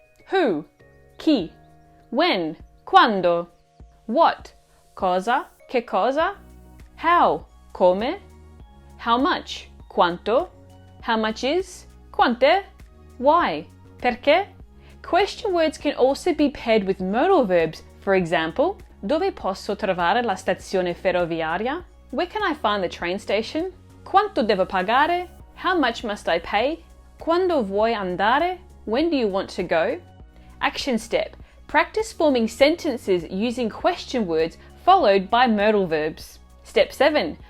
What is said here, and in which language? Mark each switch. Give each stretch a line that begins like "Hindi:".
English: Who, chi. When, quando. What, cosa, che cosa. How, come. How much, quanto. How much is, quant'è. Why, perché. Question words can also be paired with modal verbs. For example,
Italian: dove posso trovare la stazione ferroviaria?
English: Where can I find the train station?
Italian: Quanto devo pagare?
English: How much must I pay?
Italian: Quando vuoi andare?
English: When do you want to go? Action step. Practice forming sentences using question words followed by modal verbs. Step 7.